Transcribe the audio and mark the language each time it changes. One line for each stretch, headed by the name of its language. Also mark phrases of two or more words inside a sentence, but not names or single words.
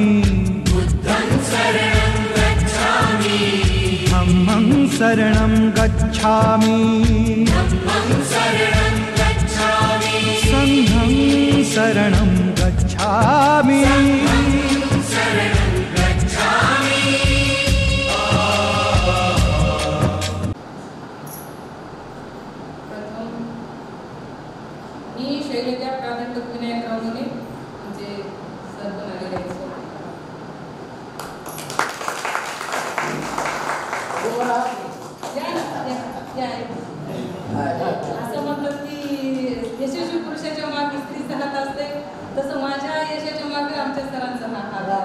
Pali: बुद्धं शरणं गच्छामि धम्मं शरणं गच्छामि धम्मं शरणं गच्छामि संघं शरणं गच्छामि। शरणं गच्छामि।
Marathi: प्रथम मी शैलजा प्राध्यापक विनायक रावणे म्हणजे सर्व आलेले आहेत. असं म्हणतात की यशस्वी पुरुषाच्या मागे स्त्रीचा हात असते, तसं माझ्या यशाच्या मागे आमच्या सरांचा हात आहे.